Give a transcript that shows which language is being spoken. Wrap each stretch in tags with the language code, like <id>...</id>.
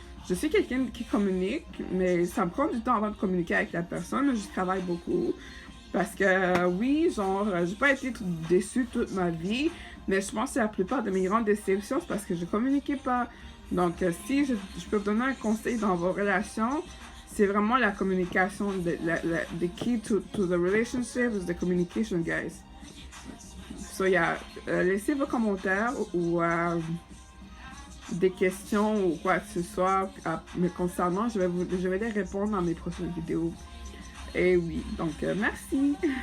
<fr>Je suis quelqu'un qui communique, mais ça me prend du temps avant de communiquer avec la personne. Je travaille beaucoup. Parce que oui, genre, j'ai pas été déçue toute ma vie, mais je pense que la plupart de mes grandes déceptions, c'est parce que je communiquais pas. Donc, si je peux vous donner un conseil dans vos relations, c'est vraiment la communication.</fr> <en>The key to the relationship is the communication, guys. So, yeah,</en> <fr>laissez vos commentaires ou des questions ou quoi que ce soit me concernant. Je vais les répondre dans mes prochaines vidéos. Et oui, donc merci.</fr>